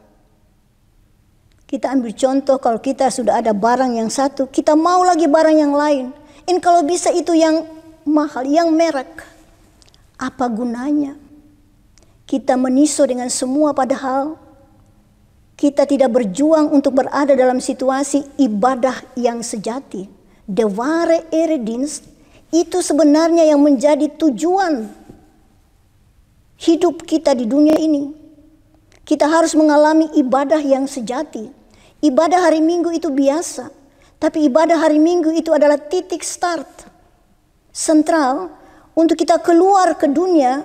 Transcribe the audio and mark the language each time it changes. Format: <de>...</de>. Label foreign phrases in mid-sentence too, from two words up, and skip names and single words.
<id>Kita ambil contoh, kalau kita sudah ada barang yang satu, kita mau lagi barang yang lain. Dan kalau bisa itu yang mahal, yang merek. Apa gunanya? Kita meniso dengan semua padahal kita tidak berjuang untuk berada dalam situasi ibadah yang sejati.</id> <nl>De ware eredienst,</nl> <id>itu sebenarnya yang menjadi tujuan hidup kita di dunia ini. Kita harus mengalami ibadah yang sejati. Ibadah hari Minggu itu biasa, tapi ibadah hari Minggu itu adalah titik start sentral untuk kita keluar ke dunia.</id>